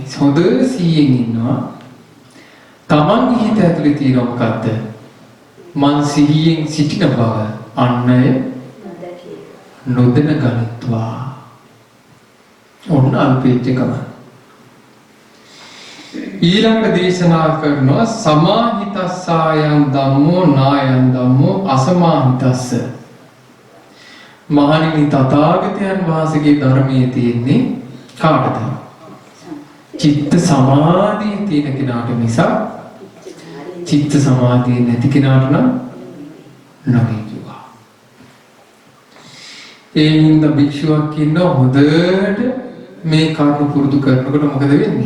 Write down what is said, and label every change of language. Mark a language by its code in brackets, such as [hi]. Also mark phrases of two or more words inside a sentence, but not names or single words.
[si] හොඳ සිහියෙන් ඉන්නවා. තමන්ගේ හිත ඇතුලේ තියෙන මොකද්ද? මං සිහියෙන් සිටින බව අන්නය නොදැන ගනිත්වා. ඔන්න අල්පේච්ඡකම. ඊළඟ දේශනා කරනවා [pi] සමාහිතස්සායන් ධම්මෝ නායන් ධම්මෝ අසමාහිතස්ස. [si] මහණෙනි තථාගතයන් වහන්සේගේ ධර්මයේ තියෙන්නේ කාටද? චිත්ත සමාධිය තියෙන කෙනාට මිස චිත්ත සමාධිය නැති කෙනාට නම් නෙවෙයි කිව්වා. ඒ හින්දා භික්ෂුවක් ඉන්නවා හොඳට මේ කර්ම පුරුදු කරනකොට මොකද වෙන්නේ?